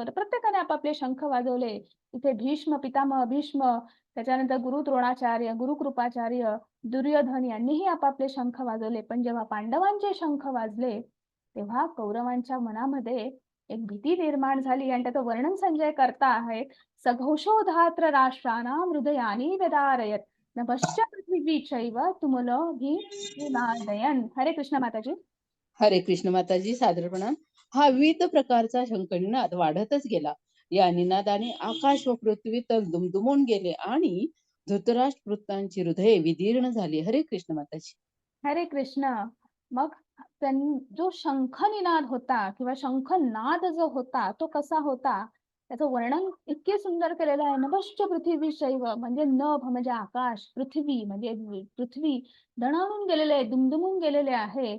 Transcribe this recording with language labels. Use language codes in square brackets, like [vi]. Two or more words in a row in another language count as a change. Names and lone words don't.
[mr] प्रत्येकाने आपापले शंख वाजवले. इथे भीष्म, पितामह भीष्म, त्याच्यानंतर गुरु द्रोणाचार्य, गुरु कृपाचार्य, दुर्योधन यांनीही आपापले शंख वाजवले. पण जेव्हा पांडवांचे शंख वाजले तेव्हा कौरवांच्या मनामध्ये एक भीती निर्माण झाली आणि त्याचं वर्णन संजय करता आहे. [sa] सघोषोधात्र राष्ट्राणां हृदयानि व्यदारयत नभश्च पृथिवी चैव तुमुलभिर्विमादयन्. [mr] हरे कृष्ण माताजी. हरे कृष्ण माताजी, सादर प्रणाम. हा विविध प्रकारचा शंखनिनाद वाढतच गेला. या निनादाने आकाश व पृथ्वी तर दुमदुमून गेले आणि धृतराष्ट्रपुत्रांची हृदये विदीर्ण झाली. हरे कृष्ण माताजी. हरे कृष्ण. मग जो शंखनिनाद होता किंवा शंखनाद जो होता तो कसा होता त्याचं वर्णन इतके सुंदर केलेलं आहे. [sa] नभश्च पृथ्वी शैव [mr] म्हणजे नभ म्हणजे आकाश, पृथ्वी म्हणजे पृथ्वी दणाणून गेलेले आहे, दुमदुमून गेलेले आहे.